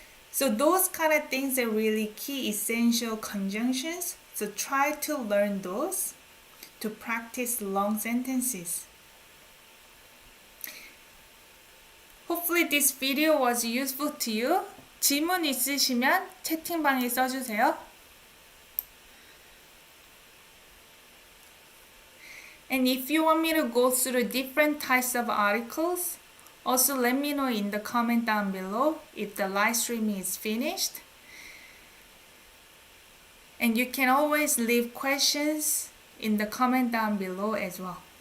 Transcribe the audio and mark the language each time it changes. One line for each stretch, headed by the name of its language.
English: So those kind of things are really key essential conjunctions. So try to learn those to practice long sentences. Hopefully this video was useful to you.
Korean: 질문 있으시면 채팅방에 써주세요.
English: And if you want me to go through different types of articles, also let me know in the comment down below if the live streaming is finished. And you can always leave questions in the comment down below as well.